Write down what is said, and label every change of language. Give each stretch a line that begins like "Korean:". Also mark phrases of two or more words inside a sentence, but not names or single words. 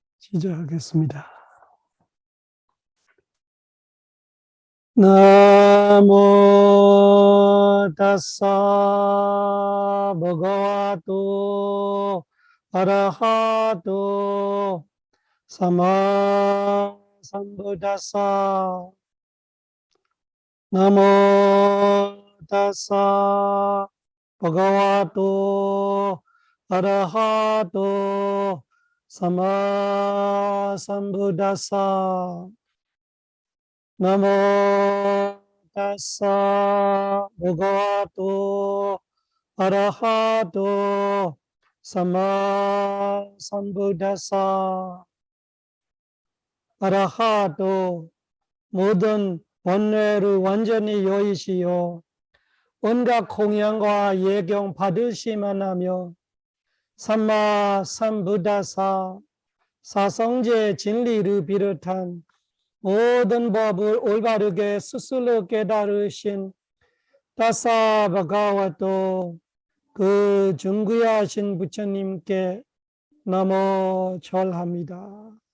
Korean: 시작하겠습니다.
Pali: 나모 다사 버가와토 아라하토 사마 삼부다사 나모 다사 버가와토 아라하토 사마 삼부다사 나모 다사 버가와토 아라하토 사마 삼부다사 아라하토
Korean: 모든 번뇌를 완전히 여의시오 온갖 공양과 예경 받으시만 하며
Pali: 삼마 삼부다사
Korean: 사성제 진리를 비롯한 모든 법을 올바르게 스스로 깨달으신
Pali: 다사 바가와토
Korean: 그 중귀하신 부처님께 너무 절합니다.